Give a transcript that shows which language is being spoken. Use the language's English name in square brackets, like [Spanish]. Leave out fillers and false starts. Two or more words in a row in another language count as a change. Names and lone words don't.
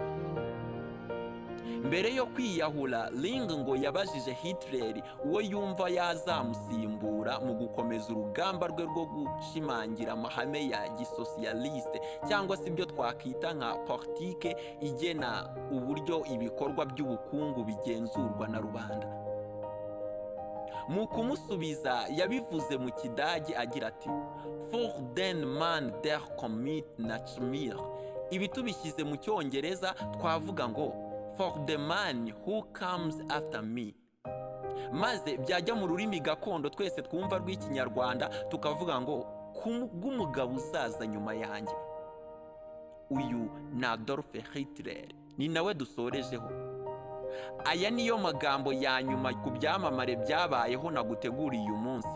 [Kinyarwanda] Mbere yo kwiyahura, Ling ngo yabajije Hitler uwo yumva yazamusimbura mu gukomeza urugamba rwe rwo gushimangira amahame ya gisosiyaliste, cyangwa se ibyo twakita nka politike igena uburyo ibikorwa by'ubukungu bigenzurwa na rubanda. Mu kumusubiza yabivuze mu Kidage agira ati [German] for den man der kommt nach mir. [Kinyarwanda] Ibi tubishyize mu Cyongereza twavuga ngo [English] for the man who comes after me. [Kinyarwanda] Maze byajya mu rurimi gakondo twese twumva rw'Ikinyarwanda tukavuga ngo bw'umugabo uzaza nyuma yanjye. Uyu ni Adolf Hitler, ni nawe dusorejeho. Aya niyo magambo ya nyuma ku byamamare byabayeho naguteguriye uyu munsi.